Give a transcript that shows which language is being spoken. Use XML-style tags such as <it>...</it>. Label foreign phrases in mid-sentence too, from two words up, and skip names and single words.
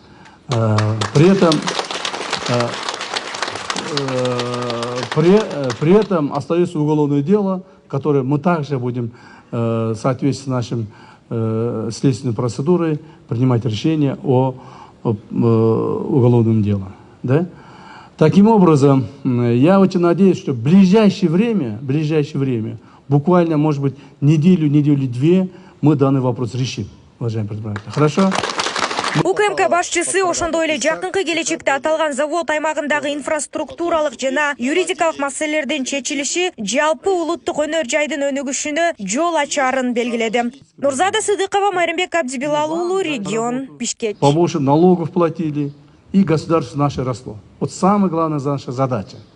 <ru>При этом остается уголовное дело, которое мы также будем в соответствии с нашим следственной процедурой принимать решение о уголовном деле. Да? Таким образом, я очень надеюсь, что в ближайшее время, буквально, может быть, неделю-две, мы данный вопрос решим, уважаемые предприниматели. Хорошо?</ru> <ky>УКМК башчысы ошондой эле жакынкы келечекте аталган завод аймагындагы инфраструктуралык жана юридикалык маселелердин чечилиши жалпы улуттук өнөр жайдын өнүгүшүнө жол ачаарын белгиледи. Нурзада Сыдыкова, Майрамбек Абдибилал уулу, регион, Бишкек.</ky> <ru>Побольше налогов платили, и государство наше росло. Вот самая главная наша задача.</ru>